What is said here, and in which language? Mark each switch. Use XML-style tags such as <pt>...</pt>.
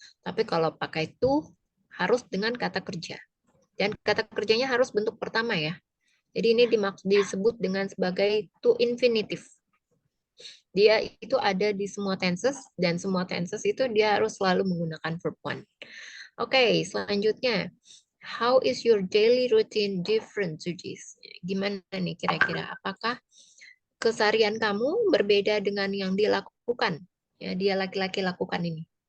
<id>Tapi kalau pakai to harus dengan kata kerja. Dan kata kerjanya harus bentuk pertama ya. Jadi ini disebut dengan sebagai to infinitive. Dia itu ada di semua tenses dan semua tenses itu dia harus selalu menggunakan verb one. Oke, selanjutnya.</id> <en>How is your daily routine different to this?</en> <id>Gimana nih kira-kira? Apakah keseharian kamu berbeda dengan yang dia lakukan? Ya, dia laki-laki lakukan ini.</id>